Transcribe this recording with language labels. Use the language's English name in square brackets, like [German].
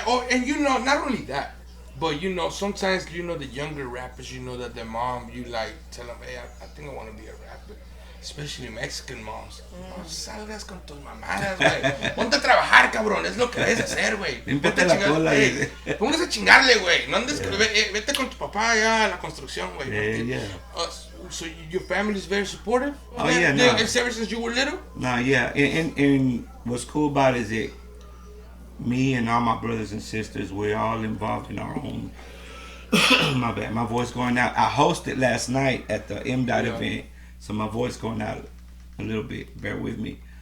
[English] And you know, not only that, but you know, sometimes, you know, the younger rappers, you know, that their mom, you like, tell them, hey, I think I want to be a rapper. Especially Mexican moms. [Spanish] No salgas con tus mamadas, güey. Ponte a trabajar, cabrón. Es lo que debes hacer, güey. Límpiate la cola, dice. Póngase a chingarle, güey. No andes, vete con tu papá allá a la construcción, güey. [English] Yeah. So your family is very supportive? Oh, yeah, no. Ever since you were little? Nah, yeah. And what's cool about it is that me and all my brothers and sisters, we're all involved in our own. My bad. My voice going out. I hosted last night at the M.Dot event. So my voice going out a little bit. Bear with me.